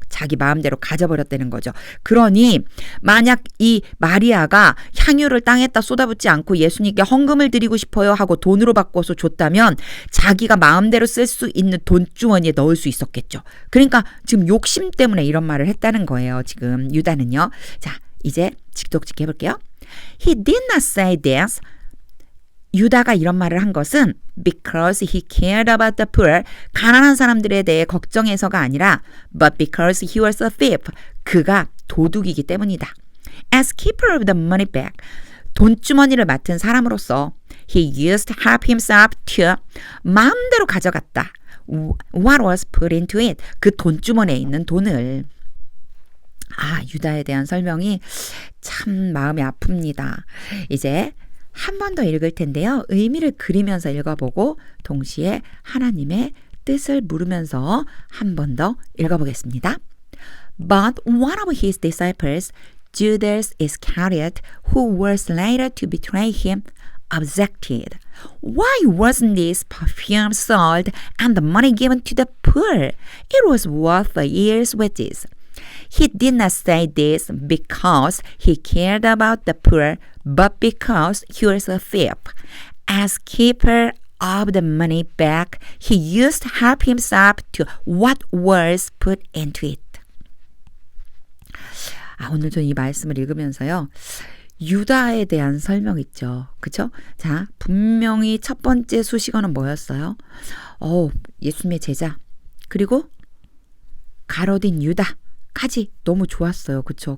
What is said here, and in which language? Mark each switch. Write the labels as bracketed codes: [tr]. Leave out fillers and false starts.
[ko] 자기 마음대로 가져버렸다는 거죠. 그러니 만약 이 마리아가 향유를 땅에다 쏟아붓지 않고 예수님께 헌금을 드리고 싶어요 하고 돈으로 바꿔서 줬다면 자기가 마음대로 쓸 수 있는 돈주머니에 넣을 수 있었겠죠. 그러니까 지금 욕심 때문에 이런 말을 했다는 거예요. 지금 유다는요. 자, 이제 직독직 해볼게요. [en] He did not say this. [ko] 유다가 이런 말을 한 것은 [en] because he cared about the poor. [ko] 가난한 사람들에 대해 걱정해서가 아니라 [en] but because he was a thief. [ko] 그가 도둑이기 때문이다. [en] As keeper of the money bag. [ko] 돈주머니를 맡은 사람으로서 [en] he used to help himself to [ko] 마음대로 가져갔다. [en] What was put into it. [ko] 그 돈주머니에 있는 돈을. 아, 유다에 대한 설명이 참 마음이 아픕니다. 이제 한 번 더 읽을 텐데요. 의미를 그리면서 읽어보고 동시에 하나님의 뜻을 물으면서 한 번 더 읽어보겠습니다. [en] But one of his disciples, Judas Iscariot, who was later to betray him, objected. Why wasn't this perfume sold and the money given to the poor? It was worth a year's wages. He did not say this because he cared about the poor, but because he was a thief. As keeper of the money bag, he used to help himself to what was put into it. [ko] 오늘 전 이 말씀을 읽으면서요. 유다에 대한 설명 있죠. 그쵸? 자, 분명히 첫 번째 수식어는 뭐였어요? 예수님의 제자. 그리고 가로딘 유다. 까지 너무 좋았어요. 그쵸?